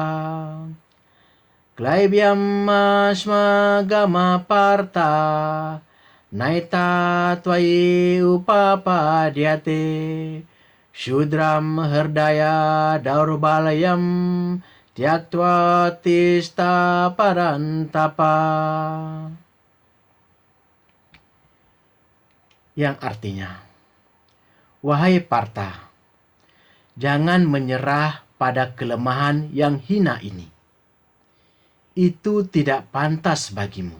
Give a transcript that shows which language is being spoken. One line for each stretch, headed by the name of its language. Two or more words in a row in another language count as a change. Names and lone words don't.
Sanskrit: Klaibyamma gama parta naita tvai upapadyate Shudram herdaya daurbalayam tyaktva tista parantapa.
Indonesian: Yang artinya, wahai Partha, jangan menyerah pada kelemahan yang hina ini. Itu tidak pantas bagimu.